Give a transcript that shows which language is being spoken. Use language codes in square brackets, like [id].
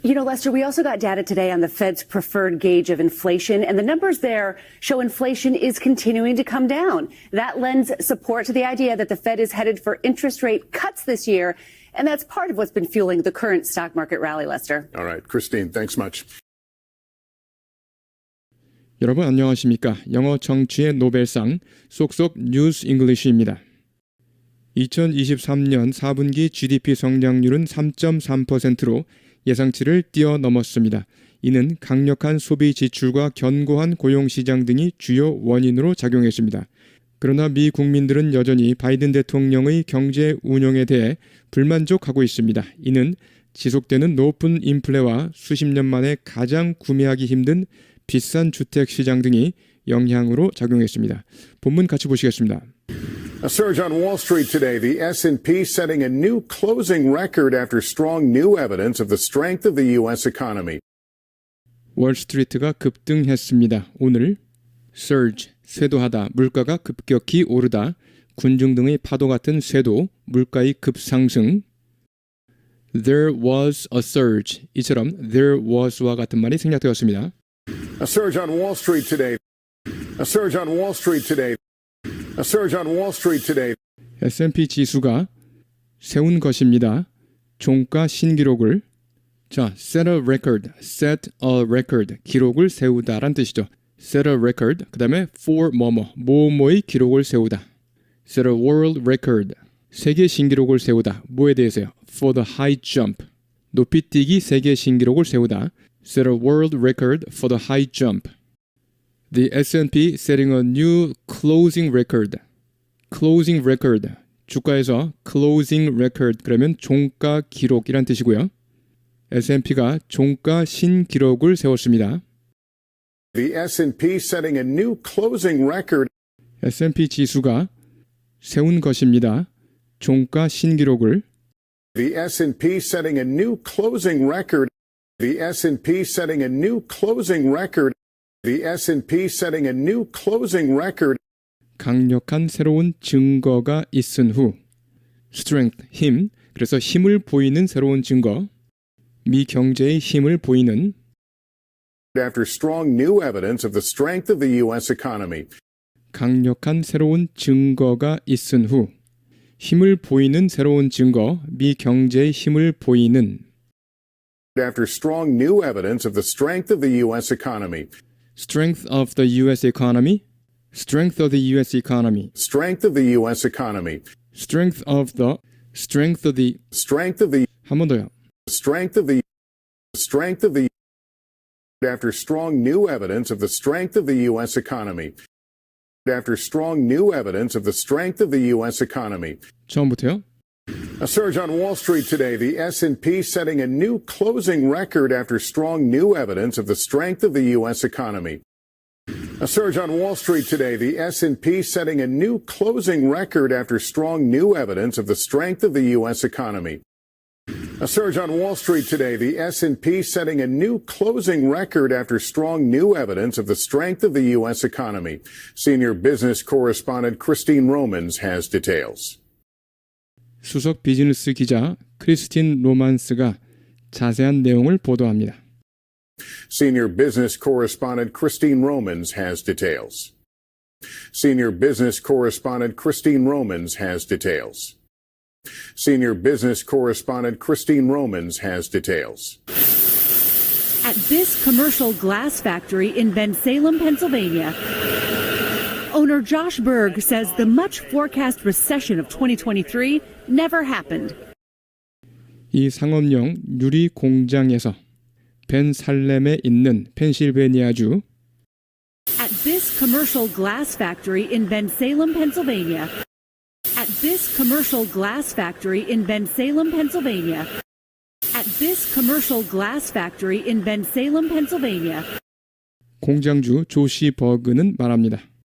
[en] You know, Lester, we also got data today on the Fed's preferred gauge of inflation, and the numbers there show inflation is continuing to come down. That lends support to the idea that the Fed is headed for interest rate cuts this year, and that's part of what's been fueling the current stock market rally, Lester. All right, Christine, thanks much. [ko] 여러분 안녕하십니까? 영어 정치의 노벨상 쏙쏙 뉴스 잉글리시입니다. 2023년 4분기 GDP 성장률은 3.3%로 예상치를 뛰어넘었습니다. 이는 강력한 소비 지출과 견고한 고용시장 등이 주요 원인으로 작용했습니다. 그러나 미 국민들은 여전히 바이든 대통령의 경제 운영에 대해 불만족하고 있습니다. 이는 지속되는 높은 인플레와 수십 년 만에 가장 구매하기 힘든 비싼 주택 시장 등이 영향으로 작용했습니다. 본문 같이 보시겠습니다. A [en] A surge on Wall Street today. The S&P setting a new closing record after strong new evidence of the strength of the U.S. economy. [ko] 월스트리트가 급등했습니다. 오늘 surge, 쇄도하다, 물가가 급격히 오르다, 군중 등의 파도 같은 쇄도, 물가의 급상승. [en] There was a surge. [ko] 이처럼 [en] there was [ko] 와 같은 말이 생략되었습니다. [en] A surge on Wall Street today. A surge on Wall Street today. A surge on Wall Street today. [ko] S&P 지수가 세운 것입니다. 종가 신기록을 [en] set a record, [ko] 기록을 세우다란 뜻이죠. [en] set a record, [ko] 그 다음에 for 뭐뭐의 기록을 세우다. [en] set a world record, [ko] 세계 신기록을 세우다. 뭐에 대해서요? [en] for the high jump, [ko] 높이뛰기 세계 신기록을 세우다. [en] set a world record for the high jump. The S&P setting a new closing record. closing record, [ko] 주가에서 closing record 그러면 종가 기록이란 뜻이고요. S&P가 종가 신기록을 세웠습니다. [en] The S&P setting a new closing record. [ko] S&P 지수가 세운 것입니다. 종가 신기록을 [en] The S&P setting a new closing record. The S&P setting a new closing record. The S&P setting a new closing record. [ko] 강력한 새로운 증거가 있은 후 strength, 힘, 그래서 힘을 보이는 새로운 증거, 미 경제의 힘을 보이는 [en] After strong new evidence of the strength of the U.S. economy. 강력한 새로운 증거가 있은 후 힘을 보이는 새로운 증거, 미 경제의 힘을 보이는 After strong new evidence of the strength of the U.S. economy. strength of the U.S. economy, strength of the U.S. economy, Strength of the U.S. economy. strength of the Strength of the [ko] 한 번 더요. [en] strength of the after strong new evidence of the strength of the U.S. economy. After strong new evidence of the strength of the U.S. economy. [ko] 처음부터요. [en] A surge on Wall Street today. The S&P setting a new closing record after strong new evidence of the strength of the U.S. economy. A surge on Wall Street today. The S&P setting a new closing record after strong new evidence of the strength of the U.S. economy. A surge on Wall Street today. The S&P setting a new closing record after strong new evidence of the strength of the U.S. economy. Senior business correspondent Christine Romans has details. [ko] 수석 비즈니스 기자 크리스틴 로만스가 자세한 내용을 보도합니다. [en] Senior business correspondent Christine Romans has details. Senior business correspondent Christine Romans has details. Senior business correspondent Christine Romans has details. At this commercial glass factory in Bensalem, Pennsylvania, owner Josh Berg says the much forecast recession of 2023 never happened. [ko] 이 상업용 유리 공장에서 벤살렘에 있는 펜실베니아주 [en] At this commercial glass factory in Bensalem, Pennsylvania. At this commercial glass factory in Bensalem, Pennsylvania. At this commercial glass factory in Bensalem, Pennsylvania. [ko] 공장주 조시 버그는 말합니다.